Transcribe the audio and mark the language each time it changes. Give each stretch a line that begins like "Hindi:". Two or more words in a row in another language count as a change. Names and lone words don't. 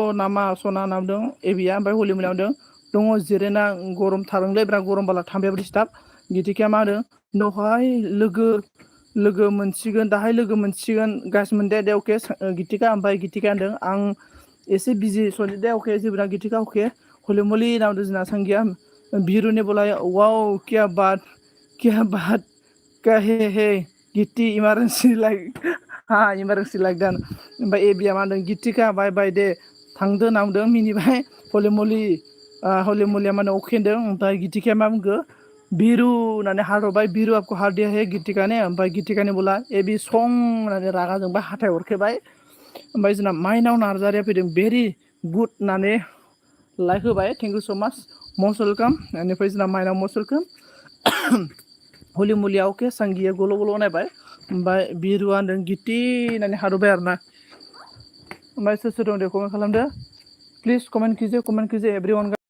Bodo: नामा सना नामदों एबिया ओमफ्राय हलि मुलिया होनदों दङ जिरायना गरम थादोंलै बिराद गरम बाला थाम्फैयाबो डिस्टार्ब गितिकाया मा होनदों दहाय लोगो मोनसिगोन दाहाय लोगो मोनसिगोन गाइस मोनदे दे अके गितिका ओमफ्राय गितिका होनदों आं एसे बिजि सनि दे अके जेबो ना गितिका अके हलि मुलि नामदों जोंना सांगिया बीरू
Hindi: ने बोला वाओ क्या बात
Bodo: हे गिट्टी
English: emergency like
Bodo: हाँ
English: emergency like
Bodo: दान ओमफ्राय एबिया मा होनदों गितिका बाय बाय दे थांदो नामदों मिनिबाय हलि मुलिया मा होनदों अके होनदों ओमफ्राय गितिकाया मा बुंखो बीरू होननानै हारहरबाय बीरू
Hindi: आपको हार दिया है गितिका ने
Bodo: ओमफ्राय गितिकानि बोला एबि सं होननानै रागा जोंबाय हाथाय हरखेबाय ओमफ्राय जोंना माइनाव नार्जारिया फैदों
English: very good
Bodo: होननानै लाइक होबाय
English: thank you so much most welcome
Bodo: बेनिफ्राय जोंना माइनाव
English: most welcome
Bodo: हलि मुलिया अके सांगिया गल' नायबाय ओमफ्राय बिरुआ होनदों गिति होननानै हारबाय आरोना ओमफ्राय सोर दं दे कमेन्ट खालामदो
Hindi: प्लिज कमेन्ट कीजिए एवरीवन